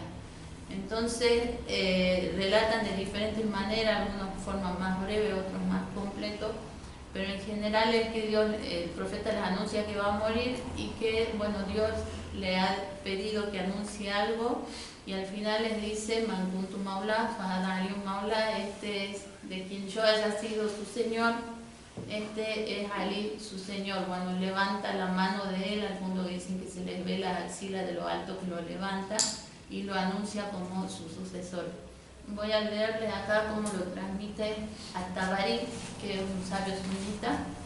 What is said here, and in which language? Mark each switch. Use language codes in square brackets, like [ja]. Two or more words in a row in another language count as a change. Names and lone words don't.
[es] Entonces, relatan de diferentes maneras, algunos de forma más breve, otros más completos, pero en general es que Dios, el profeta les anuncia que va a morir y que, bueno, Dios le ha pedido que anuncie algo y al final les dice, [ar] من كنت مولى فهذا علي مولى, [es] este es de quien yo haya sido su Señor, este es Ali, su Señor. Cuando levanta la mano de él, algunos dicen que se les ve la axila de lo alto que lo levanta y lo anuncia como su sucesor. Voy a leerles acá cómo lo transmite At-Tabari, que es un sabio sunita.